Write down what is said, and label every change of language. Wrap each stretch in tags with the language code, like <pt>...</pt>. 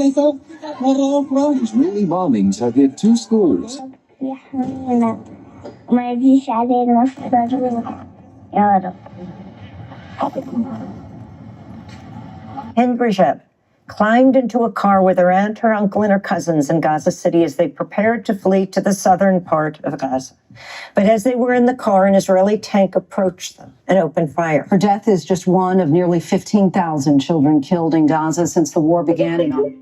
<en>Israeli bombings have hit 2 schools.</en> <ar>يحمينا وما يجيش علينا الصاروخ يا رب.</ar> <en>Henry Jeb climbed into a car with her aunt, her uncle, and her cousins in Gaza City as they prepared to flee to the southern part of Gaza. But as they were in the car, an Israeli tank approached them and opened fire. Her death is just one of nearly 15,000 children killed in Gaza since the war began in</en>